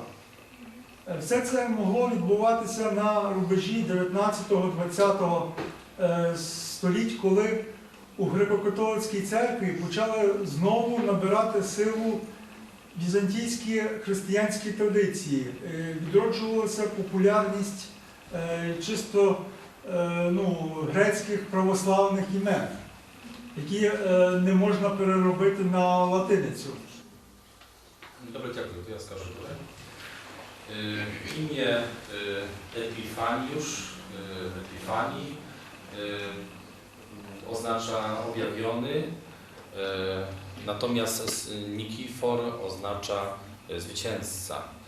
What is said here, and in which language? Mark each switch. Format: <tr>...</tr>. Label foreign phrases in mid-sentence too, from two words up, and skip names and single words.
<uk>Все це могло відбуватися на рубежі 19-20 століть, коли у греко-католицькій церкві почали знову набирати силу візантійські християнські традиції. Відроджувалася популярність чисто грецьких православних імен, які не можна переробити на латиницю. Добре, дякую,</uk> <pl>to ja skażę tutaj. Imię Epifaniusz, Epifanii oznacza objawiony, natomiast Nikifor oznacza zwycięzca.</pl>